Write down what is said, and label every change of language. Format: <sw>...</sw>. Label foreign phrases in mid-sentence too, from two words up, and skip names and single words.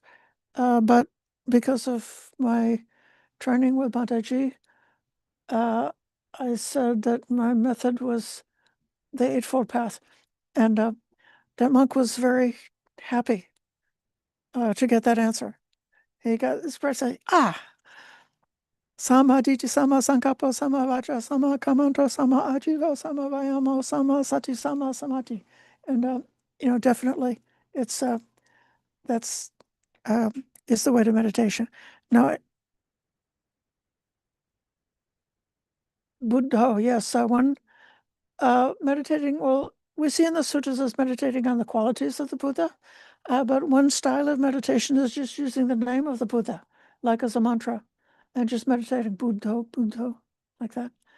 <en>But because of my training with Mataji, I said that my method was the Eightfold Path. And that monk was very happy to get that answer. He got this part saying,</en> <pi>Sammādiṭṭhi, Samma Sankappa, Samma Vaca, Samma Kammanto, Samma Ajiva, Samma Vayamo, Samma Sati, Samma Samadhi.</pi> <en>And, definitely it's, that's, is the way to meditation. Now, Buddha, yes, one meditating, well, we see in the sutras as meditating on the qualities of the Buddha, but one style of meditation is just using the name of the Buddha, like as a mantra, and just meditating Buddha, Buddha, like that.</en>